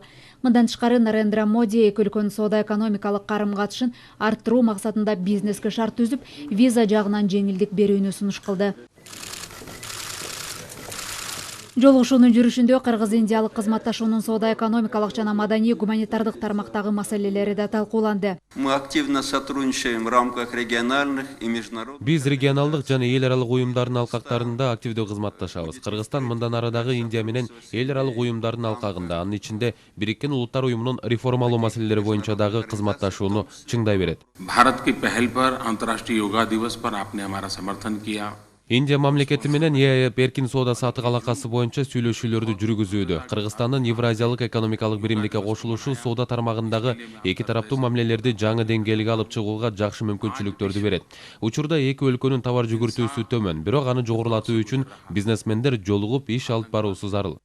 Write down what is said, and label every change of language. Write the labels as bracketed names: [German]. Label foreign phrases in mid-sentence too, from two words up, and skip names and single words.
[Kyrgyz] Мындан тышкары Нарендра Моди эки өлкөнүн соода-экономикалык карым-катышын арттыруу максатында бизнеске шарт түзүп, виза жагынан жеңилдик берүүнү сунуш кылды. Жолугушуунун жүрүшүндө кыргыз-индиялык кызматташуунун соода-экономикалык жана маданий-гуманитардык тармактагы маселелери да талкууланды. [Russian] Мы активно сотрудничаем в рамках региональных и международных. [Kyrgyz] Биз регионалдык жана эл аралык уюмдардын алкактарында активдүү кызматташабыз. Кыргызстан мындан ары дагы Индия менен эл аралык уюмдардын алкагында, анын ичинде Бириккен Улуттар уюмунун реформалоо маселелери боюнча дагы кызматташууну чыңдай берет. [Hindi] भारत की पहल पर अंतर्राष्ट्रीय योगा दिवस पर आपने हमारा समर्थन किया. [Kyrgyz] Индия мамлекети менен ЕАЭП эркин соода сатык алакасы боюнча сүйлөшүүлөрдү жүргүзүүдө. Кыргызстандын Евразиялык экономикалык биримдикке кошулушу соода тармагындагы эки тараптуу мамилелерди жаңы деңгээлге алып чыгууга жакшы мүмкүнчүлүктөрдү берет. Учурда эки өлкөнүн товар жүгүртүүсү төмөн, бирок аны жогорулатуу үчүн бизнесмендер жолугуп иш алып баруусу зарыл.